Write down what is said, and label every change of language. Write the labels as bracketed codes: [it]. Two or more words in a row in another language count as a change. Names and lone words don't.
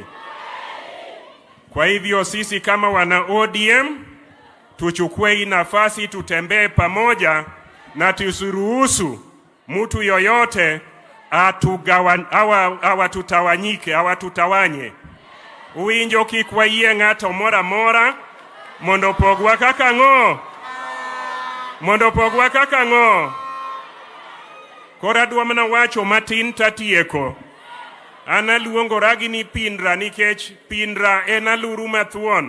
[sw] Kwa hivyo sisi kama wana ODM tuchukue hii nafasi, tutembee pamoja na tusiruhusu mtu yoyote tutawanye. [luo] Uwinjo kikwa iye ng'ato mora mora mondo pogwa kaka ng'o. Mondo pogwa kaka ng'o. Kora dwamna wacho matin tatieko. Analuongora gi ni Pindra nikech Pindra en aluru mathuon.